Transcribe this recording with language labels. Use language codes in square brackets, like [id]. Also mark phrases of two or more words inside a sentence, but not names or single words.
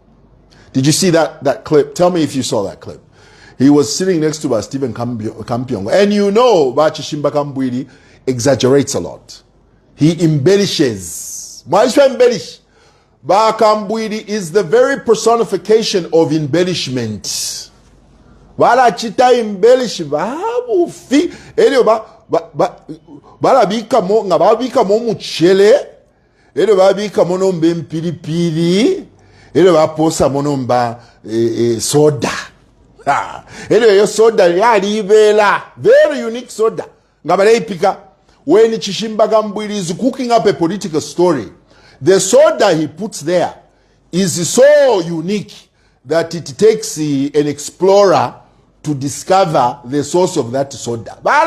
[en] Did you see that clip? Tell me if you saw that clip. He was sitting next to Stephen Kampyongo. And you know Chishimba Kambwili exaggerates a lot. He embellishes. Why should I embellish? Kambwili is the very personification of embellishment. [bem] Bala chita embellish babu fi elio bala bika mo ngababika mo muchele elio babika mo nombe mpilipili elio baposa mo nomba soda elio yo soda yali ibela [en] very unique soda [bem] ngabale ipika. [en] When Chishimba Kambwili is cooking up a political story, the soda he puts there is so unique that it takes an explorer to discover the source of that soda.